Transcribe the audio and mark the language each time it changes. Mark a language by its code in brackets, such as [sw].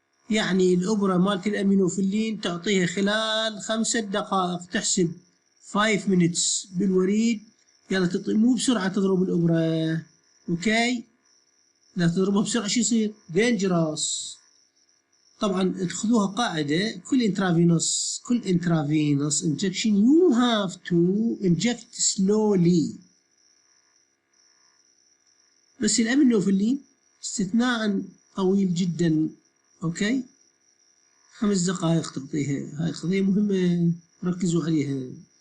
[ar] يعني الابره مالت الامينوفيلين تعطيها خلال 5 دقائق، تحسب 5 minutes بالوريد، يلا تعطي، مو بسرعه تضرب الابره. اوكي، لا تضربها بسرعه شو يصير؟ دينجرس. طبعا تاخذوها قاعده، كل انترافينوس [en] injection you have to inject slowly. [ar] بس الامينوفيلين استثناء طويل جدا. اوكي، 5 دقائق تعطيها. هاي قضيه مهمه ركزوا عليها.